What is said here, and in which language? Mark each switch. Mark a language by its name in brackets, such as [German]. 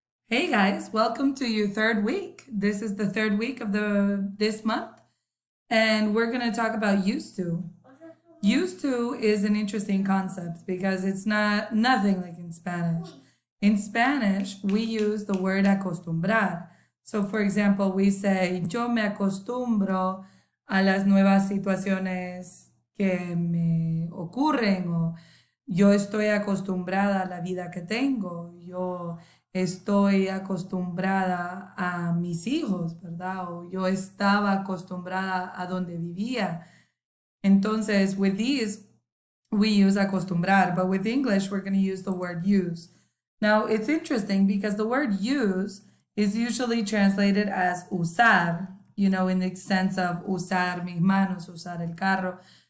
[English] Hey guys, welcome to your third week. This is the third week of this month, and we're going to talk about used to. Used to is an interesting concept because it's not nothing like in Spanish. In Spanish, we use the word acostumbrar. So for example, we say [Spanish] yo me acostumbro a las nuevas situaciones que me ocurren o yo estoy acostumbrada a la vida que tengo, yo estoy acostumbrada a mis hijos, ¿verdad? O yo estaba acostumbrada a donde vivía. [English] Entonces, with these, we use acostumbrar, but with English, we're going to use the word use. Now, it's interesting because the word use is usually translated as usar, in the sense of [Spanish] usar mis manos, usar el carro.